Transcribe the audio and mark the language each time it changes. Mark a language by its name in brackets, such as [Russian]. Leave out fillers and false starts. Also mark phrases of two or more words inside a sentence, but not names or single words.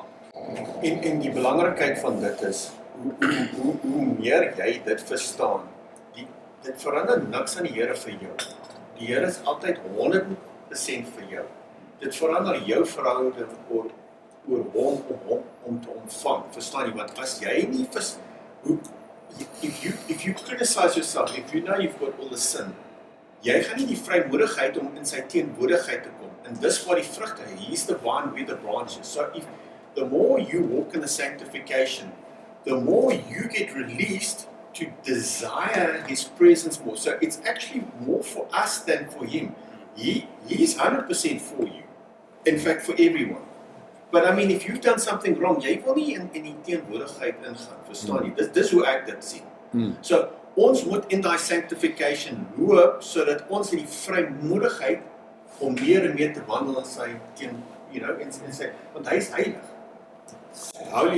[Afrikaans] En die belangrikheid van dit is hoe meer jy dit verstaan, dit verander niks aan die Here vir jou. Die Here is altyd 100% vir jou. Dit verander jou verhouding oor hom om te ontvang. Verstaan jy? Want as jy nie [English] if you criticize yourself, if you know you've got all the sin, [Afrikaans] jy gaan nie die vrymoedigheid om in sy teenwoordigheid te kom. En dis waar die vrugte, [English] he's the vine with the branches. So if the more you walk in the sanctification, the more you get released to desire his presence more. So it's actually more for us than for him. He's 100% for you. In fact, for everyone. But I mean, if you've done something wrong, [Afrikaans] jy wil nie in die teenwoordigheid ingaan, verstaan jy? Dis hoe ek dit sien. So, ons moet in daai sanctification loop, sodat ons in die vrymoedigheid om meer en meer te wandel in sy in sy, want hy is heilig. [English] Holy,